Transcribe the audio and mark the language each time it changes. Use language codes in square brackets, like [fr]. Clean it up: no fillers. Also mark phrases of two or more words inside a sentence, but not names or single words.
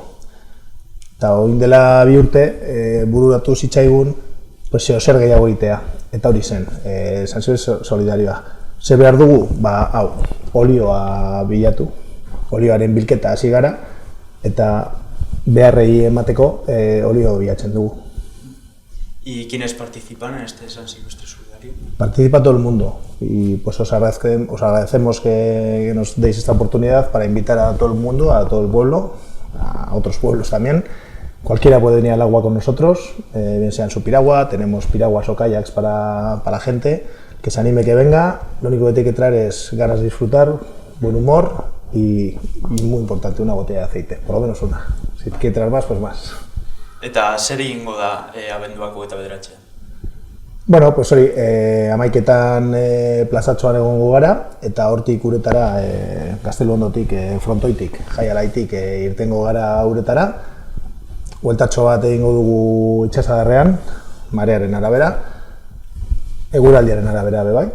[eu] Eta orain dela 2 urte bururatu zitzaigun zer gehiago egitea. Eta hori zen, San Silvestre Solidarioa. Zer behar dugu? Hau, olioa bilatu, olioaren bilketa hasi gara, eta beharrei emateko olio bilatzen dugu. [es] ¿Y quiénes participan en este San Silvestre Solidario? Participa todo el mundo y pues os agradecemos que nos deis esta oportunidad para invitar a todo el mundo, a todo el pueblo, a otros pueblos también. Cualquiera puede venir al agua con nosotros, bien sea en su piragua, tenemos piraguas o kayaks para la gente, que se anime, que venga. Lo único que tiene que traer es ganas de disfrutar, buen humor y muy importante, una botella de aceite, por lo menos una. Si quiere traer más, pues más. [eu] Eta zer egingo da abenduako eta bederatzean? [es] Bueno, pues [eu] hori, 11etan plazatxoan egongo gara, eta hortik uretara, Gaztelubondotik, frontoitik, jaialaitik irtengo gara uretara. Bueltatxo bat egingo dugu itxasadarrean, marearen arabera, eguraldiaren arabera bebai.